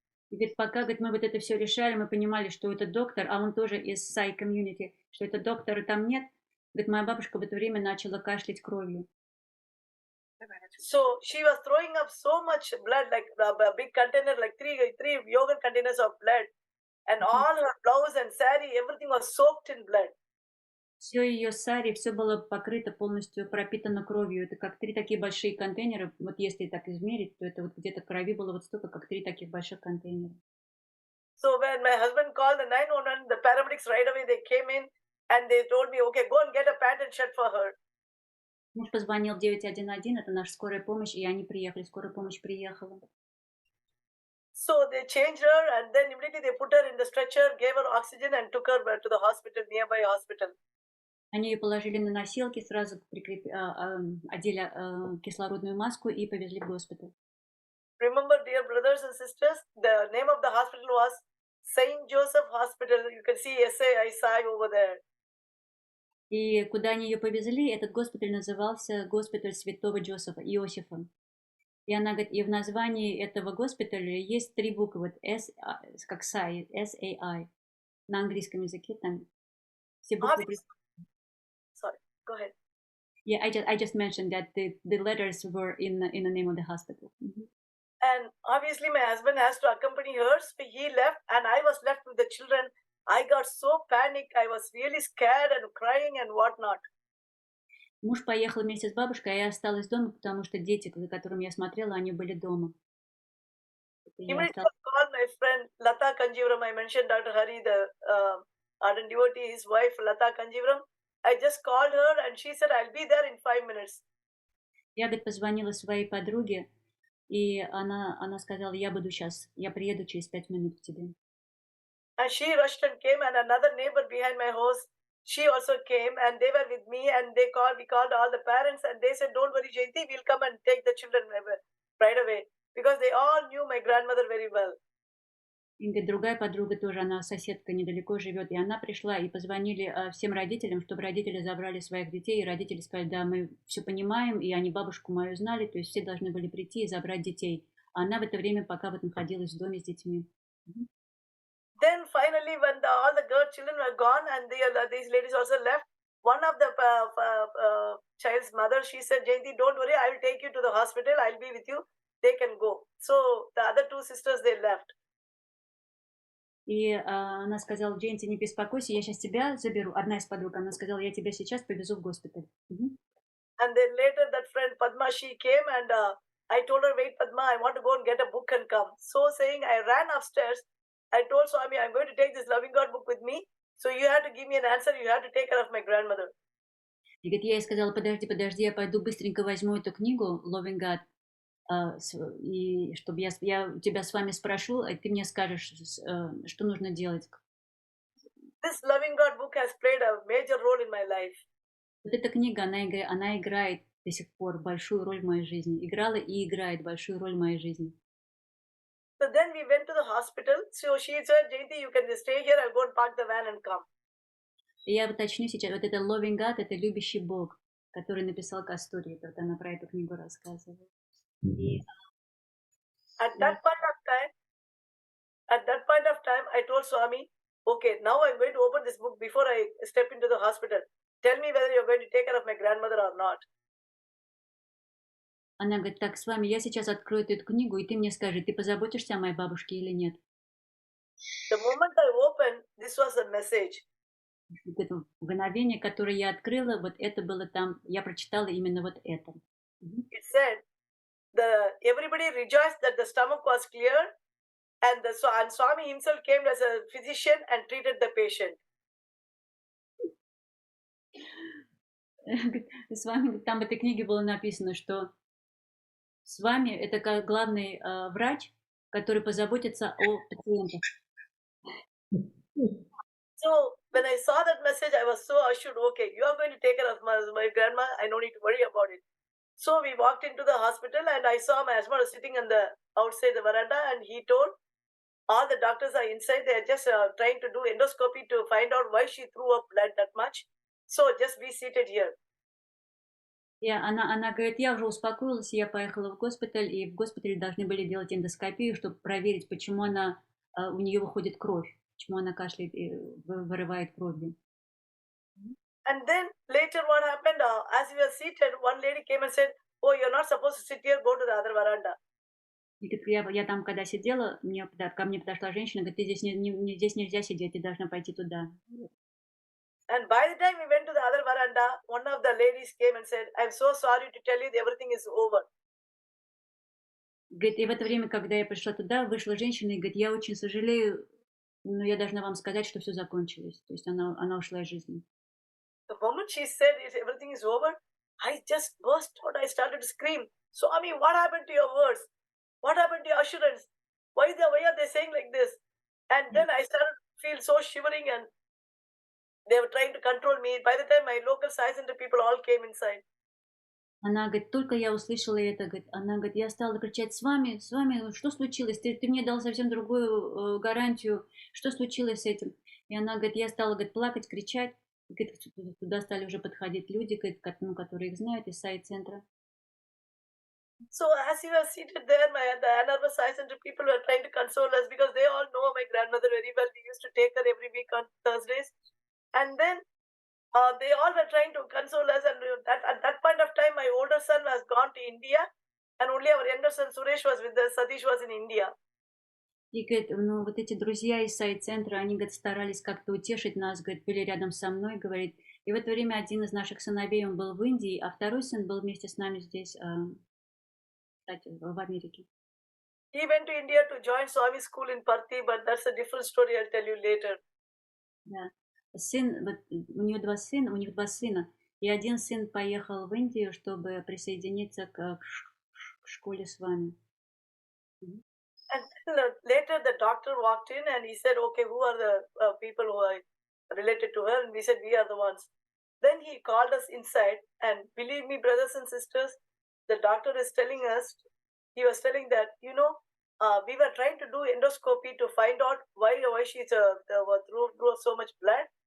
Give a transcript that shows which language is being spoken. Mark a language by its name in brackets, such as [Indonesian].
[Russian] И говорит, пока, говорит, мы вот это все решали, мы понимали, что это доктор, а он тоже из Сай комьюнити, что это доктора там нет. Говорит, моя бабушка в это время начала кашлять кровью. [English] So she was throwing up so much blood, like a big container, like three yogurt containers of blood, and all her blouse and sari, everything was soaked in blood. [Russian] Все ее сари, все было покрыто полностью, пропитано кровью. Это как 3 такие большие контейнера. Вот если так измерить, то это вот где-то крови было вот столько, как 3 таких больших контейнера. [English] So when my husband called the 911, the paramedics right away, they came in and they told me, okay, go and get a pant and shirt for her. [Russian] Муж позвонил 911, это наша скорая помощь, и они приехали, скорая помощь приехала. [English] So they changed her and then immediately they put her in the stretcher, gave her oxygen and took her to the hospital, nearby hospital. [Russian] Они ее положили на носилки, сразу одели кислородную маску и повезли в госпиталь. [English] Remember, dear brothers and sisters, the name of the hospital was Saint Joseph Hospital. You can see Satьи Саи over there. [Russian] И куда они ее повезли, этот госпиталь назывался госпиталь святого Иосифа. И она говорит, и в названии этого госпиталя есть 3 буквы, S, как Сай, S-A-I. На английском языке там все буквы. [English] Sorry, go ahead. Yeah, I just mentioned that the letters were in the name of the hospital. Mm-hmm. And obviously my husband has to accompany her, so he left and I was left with the children. I got so panicked, I was really scared and crying and whatnot. [Russian] Муж поехал вместе с бабушкой, а я осталась дома, потому что дети, за которыми я смотрела, они были дома. [English] Immediately I called my friend Lata Kanjivaram. I mentioned Dr. Hari, the ardent devotee, his wife Lata Kanjivaram. I just called her and she said, I'll be there in 5 minutes. [Russian] Я, говорит, позвонила своей подруге, и она сказала, я приеду через 5 минут к тебе. [English] And she rushed and came, and another neighbor behind my house, she also came, and they were with me, and we called all the parents, and they said, don't worry, Jayanthi, we'll come and take the children right away, because they all knew my grandmother very well. [Russian] И другая подруга тоже, она соседка недалеко живет, и она пришла, и позвонили всем родителям, чтобы родители забрали своих детей, и родители сказали, да, мы все понимаем, и они бабушку мою знали, то есть все должны были прийти и забрать детей. А она в это время пока вот находилась в доме с детьми. [English] Then finally, when all the children were gone and these ladies also left, one of the child's mother, she said, Jayanthi, don't worry, I will take you to the hospital, I'll be with you, they can go. So the other 2 sisters, they left. [Russian] И она сказала, Джаянти, не беспокойся, я сейчас тебя заберу. Одна из подруг, она сказала, я тебя сейчас повезу в госпиталь. [English] And then later that friend Padma, she came and I told her, wait Padma, I want to go and get a book and come. So saying, I ran upstairs. I told Swami, I'm going to take this Loving God book with me. So you have to give me an answer. You have to take care of my grandmother. [Russian] И говорит, я ей сказала, подожди, я пойду быстренько возьму эту книгу Loving God, и чтобы я тебя с вами спрошу, и ты мне скажешь, что нужно делать. [English] This Loving God book has played a major role in my life. [Russian] Вот эта книга, она играет до сих пор большую роль в моей жизни. Играла и играет большую роль в моей жизни. [English] So then we went to the hospital. So she said, Jayanthi, you can stay here. I'll go and park the van and come. [Russian] И я уточню сейчас, вот это Loving God, это любящий Бог, который написал Кастурии, вот она про эту книгу рассказывает. И [English] At that point of time, I told Swami, okay, now I'm going to open this book before I step into the hospital. Tell me whether you're going to take care of my grandmother or not. [Russian] она говорит, так, с вами я сейчас открою эту книгу, и ты мне скажи, ты позаботишься о моей бабушке или нет? [English] The moment I opened, this was a message. [Russian] Вот это мгновение, которое я открыла, вот это было там, я прочитала именно вот это. [English] It said, everybody rejoiced that the stomach was clear, and Swami himself came as a physician and treated the patient. [Russian] С вами, там в этой книге было написано, что с вами это как главный врач, который позаботится о пациентах. [English] So when I saw that message, I was so assured, okay, you are going to take care of my grandma, I don't need to worry about it. So we walked into the hospital and I saw my husband sitting on the outside the veranda, and he told all the doctors are inside, they are just trying to do endoscopy to find out why she threw up blood that much. So just be seated here. [Russian] И она говорит, я уже успокоилась, я поехала в госпиталь, и в госпитале должны были делать эндоскопию, чтобы проверить, почему у нее выходит кровь, почему она кашляет и вырывает кровью. [English] And then later what happened, as we were seated, one lady came and said, oh, you're not supposed to sit here, go to the other veranda. [Russian] И я там, когда сидела, ко мне подошла женщина, говорит, здесь нельзя сидеть, ты должна пойти туда. [English] And by the time we went to the other veranda, one of the ladies came and said, I'm so sorry to tell you everything is over. [Russian] Говорит, и в это время, когда я пришла туда, вышла женщина и говорит, я очень сожалею, но я должна вам сказать, что все закончилось. То есть она ушла из жизни. [English] The moment she said everything is over, I just burst out. I started to scream, Swami, what happened to your words? What happened to your assurance? Why are they saying like this? And then I started to feel so shivering, and they were trying to control me. By the time my local Sai Center people all came inside. [Russian] Она говорит, только я услышала это, говорит, она говорит, я стала кричать, с вами, что случилось? Ты мне дал совсем другую гарантию, что случилось с этим? И она говорит, я стала, говорит, плакать, кричать. Говорит, туда стали уже подходить люди, говорит, которые их знают из Sai-центра. [English] So as we were seated there, the Anarva Sai Center people were trying to console us because they all know my grandmother very well. We used to take her every week on Thursdays. And then they all were trying to console us, and at that point of time, my older son was gone to India, and only our younger son Suresh was with us. Satish was in India. [Russian] И говорит, ну вот эти друзья из Sai-центра, они, говорит, старались как-то утешить нас, говорит, были рядом со мной, говорит. И в это время один из наших сыновей, он был в Индии, а второй сын был вместе с нами здесь, кстати, в Америке. [English] He went to India to join Swami school in Parthi, but that's a different story. I'll tell you later. [Russian] Да. У них два сына, и один сын поехал в Индию, чтобы присоединиться к школе Свами. [English] And then, later the doctor walked in and he said, okay, who are the people who are related to her? And we said, we are the ones. Then he called us inside, and believe me, brothers and sisters, the doctor is telling us, he was telling that, we were trying to do endoscopy to find out why she drew so much blood.